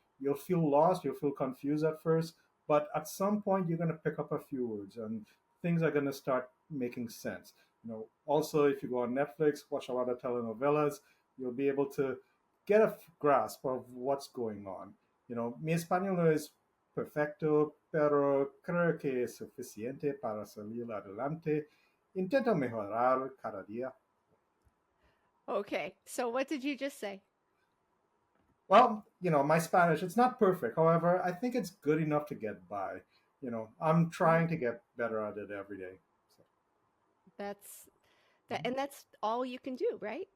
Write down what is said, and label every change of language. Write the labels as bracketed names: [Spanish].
[English] You'll feel lost, you'll feel confused at first, but at some point you're going to pick up a few words and things are going to start making sense. Also, if you go on Netflix, watch a lot of telenovelas, you'll be able to get a grasp of what's going on. [Spanish] Mi español no es perfecto, pero creo que es suficiente para salir adelante. Intento mejorar cada día. [English] Okay, so what did you just say? Well, my Spanish, it's not perfect. However, I think it's good enough to get by. I'm trying to get better at it every day. So, That's and that's all you can do, right?